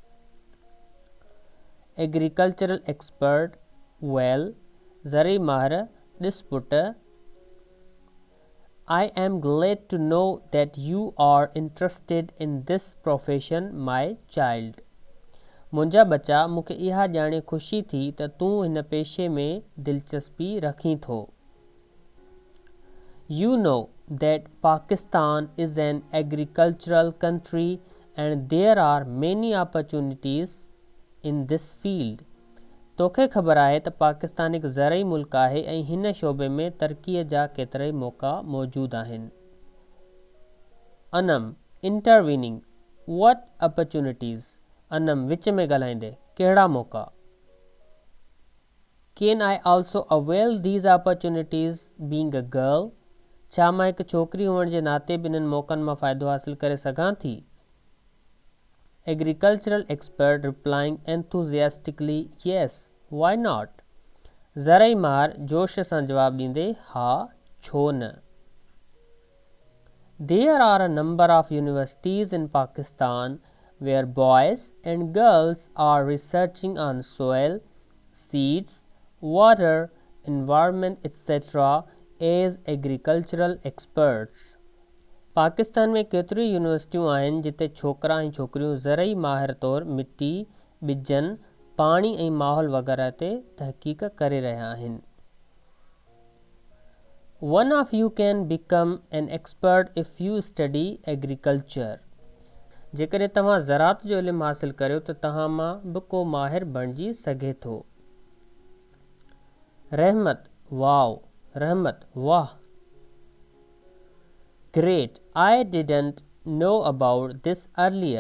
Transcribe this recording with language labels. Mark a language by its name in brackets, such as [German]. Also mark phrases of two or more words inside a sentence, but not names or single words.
[English] agricultural expert, well, [Sindhi] ज़रई माहिर, ॾिस पुट, [English] I am glad to know that you are interested in this profession, my child. [Sindhi] मुंहिंजा बचा, मूंखे इहा ॼाणे ख़ुशी थी त तूं हिन पेशे में दिलचस्पी रखीं थो। [English] You know that Pakistan is an agricultural country and there are many opportunities in this field. [Sindhi] तोखे ख़बर आहे त पाकिस्तान हिकु ज़रई मुल्क आहे ऐं हिन शोबे में तरक़ीअ जा केतिराई मौक़ा मौजूदु आहिनि। [English] Anam intervening, what opportunities? [Sindhi] अनम विच में ॻाल्हाईंदे, कहिड़ा मौक़ा? [English] Can I also avail these opportunities being a girl? [Sindhi] छा मां हिकु छोकिरी हुअण जे नाते बि इन्हनि मौक़नि मां फ़ाइदो हासिल करे सघां थी? [English] Agricultural expert replying enthusiastically, yes, why not? [Sindhi] ज़रई मार जोश सां जवाब ॾींदे हा छो न। [English] There are a number of universities in Pakistan where boys and girls are researching on soil, seeds, water, environment, etc. as agricultural experts. [Sindhi] पाकिस्तान में केतिरियूं यूनिवर्सिटियूं आहिनि जिते छोकिरा ऐं छोकिरियूं ज़रई माहिर तौरु मिटी, ॿिजनि, पाणी ऐं माहौल वग़ैरह ते तहक़ीक़ करे रहिया आहिनि। [English] One of you can become an expert if you study agriculture. [Sindhi] जेकॾहिं तव्हां ज़राअत जो इल्मु हासिलु करियो त तव्हां मां बि को माहिर बणिजी सघे थो। रहमत वाओ, रहमत वाह। [English] Great, I didn't know about this earlier.